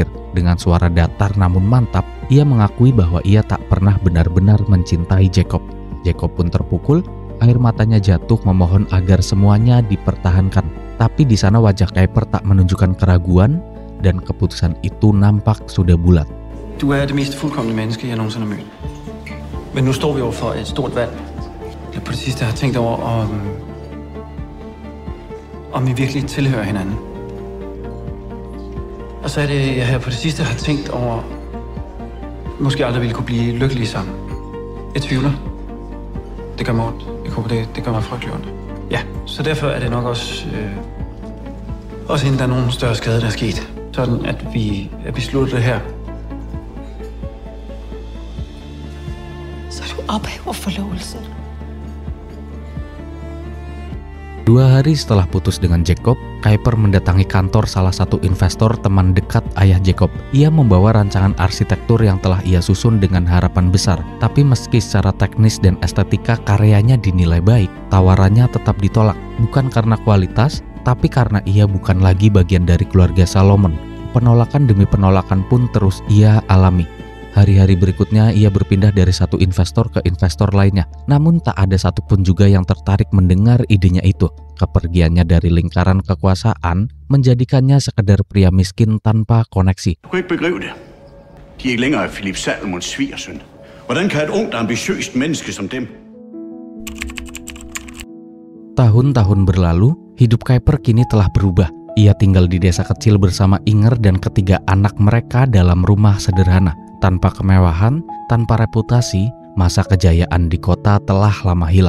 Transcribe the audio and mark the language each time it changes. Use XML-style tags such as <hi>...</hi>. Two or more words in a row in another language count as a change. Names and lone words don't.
<id>Dengan suara datar namun mantap, ia mengakui bahwa ia tak pernah benar-benar mencintai Jacob. Jacob pun terpukul, air matanya jatuh memohon agar semuanya dipertahankan. Tapi di sana wajah Kuiper tak menunjukkan keraguan dan keputusan itu nampak sudah bulat.</id> <da>Du er det mest fuldkomne menneske, jeg nogensinde har mødt. Men nu står vi overfor et stort valg. Jeg på det sidste har tænkt over, om vi virkelig tilhører hinanden. Og så er det, jeg her på det sidste har tænkt over, måske aldrig ville kunne blive lykkelige sammen. Jeg tvivler. Det gør mig ondt. Jeg håber, det gør mig frygtelig ondt. Ja, så derfor er det nok også, også inden der er nogen større skade, der er sket. Sådan, at vi slutter det her. Så du ophæver forlovelsen.</da> <id>2 hari setelah putus dengan Jacob, Kuiper mendatangi kantor salah satu investor teman dekat ayah Jacob. Ia membawa rancangan arsitektur yang telah ia susun dengan harapan besar. Tapi meski secara teknis dan estetika karyanya dinilai baik, tawarannya tetap ditolak. Bukan karena kualitas, tapi karena ia bukan lagi bagian dari keluarga Salomon. Penolakan demi penolakan pun terus ia alami. Hari-hari berikutnya ia berpindah dari satu investor ke investor lainnya. Namun tak ada satupun juga yang tertarik mendengar idenya itu. Kepergiannya dari lingkaran kekuasaan menjadikannya sekedar pria miskin tanpa koneksi.</id> <da>Du kan ikke begribe det. De er ikke længere Philip Salomons svigersøn. Hvordan kan et ungt, ambitiøst menneske som dem?</da> <id>Tahun-tahun berlalu, hidup Kuiper kini telah berubah. Ia tinggal di desa kecil bersama Inger dan ketiga anak mereka dalam rumah sederhana. Tanpa kemewahan, tanpa reputasi, masa kejayaan di kota telah lama hilang.</id>